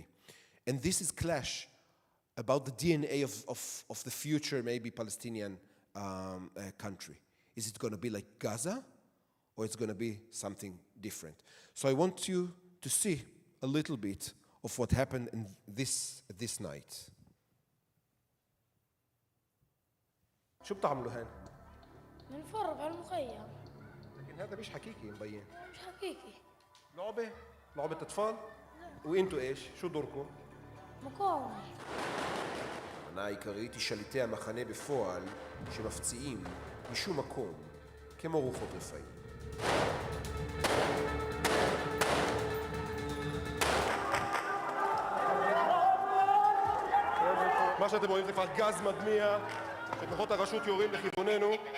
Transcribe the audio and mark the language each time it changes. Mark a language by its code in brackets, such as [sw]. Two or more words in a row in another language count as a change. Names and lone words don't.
[en] And this is clash about the DNA of the future, maybe Palestinian country. Is it going to be like Gaza, or it's going to be something different? So I want you to see a little bit of what happened in this night. [ar] شو بتعملوا هون؟ بنتفرج على المخيم. لكن هذا مش حقيقي مبين. مش حقيقي. لعبة أطفال؟ وإنتوا إيش؟ شو دوركم؟ مقاومة. [he] המטרה העיקרית היא שליטי המחנה בפועל שמפציעים משום מקום כמו רוחות רפאים. מה שאתם רואים זה כבר גז מדמיע שכוחות הרשות יורים לכיווננו.